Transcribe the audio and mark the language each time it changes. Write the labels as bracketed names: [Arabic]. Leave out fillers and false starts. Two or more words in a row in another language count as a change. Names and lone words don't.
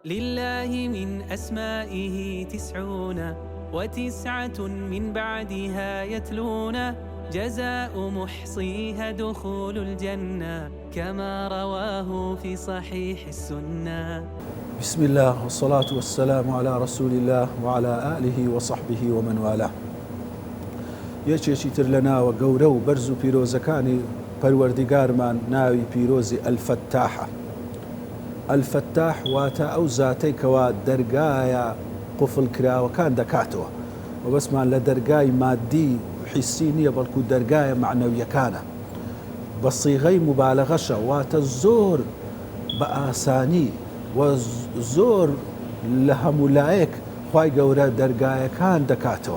[Arabic] لله من أسمائه 99 من بعدها يتلون جزاء محصيها دخول الجنة كما رواه في صحيح السنة. بسم الله والصلاة والسلام على رسول الله وعلى آله وصحبه ومن والاه. [Central Kurdish] یەکێکی تر لە ناوە گەورە و بەرز و پیرۆزەکانی پەروەردیگارمان ناوی پیرۆزی ئەلفەتاحە. ئەلفەتاح واتە ئەو زاتەی کەوا دەرگایە قوفڵ کراوەکان دەکاتەوە و بەسمان لە دەرگای مادی حیسی نییە بەڵکو دەرگایە معنەویەکانە بە سیغەی مبالەغەشە واتە زۆر بە ئاسانی و زۆر لە هەمولایەک خوای گەورە دەرگایەکان دەکاتەوە.